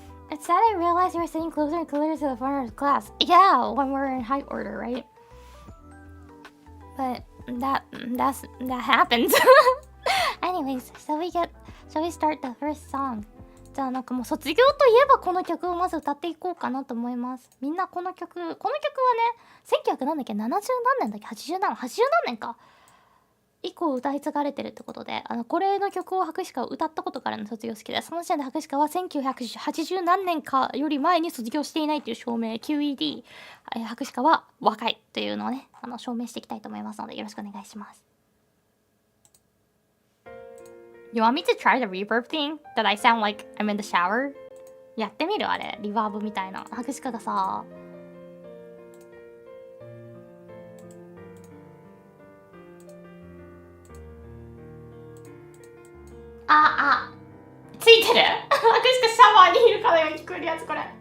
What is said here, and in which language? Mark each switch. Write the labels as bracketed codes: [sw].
[en] It's sad I realized you were sitting closer and closer to the front of the class. Yeah, when we're in height order, right? But that happens. Anyways, shall we start the first song? [ja] じゃあなんかもう卒業といえばこの曲をまず歌っていこうかなと思います。みんなこの曲はね、1900なんだっけ、70何年だっけ、80何年か以降歌い継がれてるってことで、これの曲を博士課を歌ったことからの卒業式で、その時点で博士課は1980何年かより前に卒業していないという証明 QED、博士課は若いというのをね、証明していきたいと思いますのでよろしくお願いします。 [en] You want me to try the reverb thing? That I sound like I'm in the shower? [ja] やってみるあれ、リバーブみたいな。博士課がさ、ついてる博士課シャワーにいるかのように聞こえるやつこれ。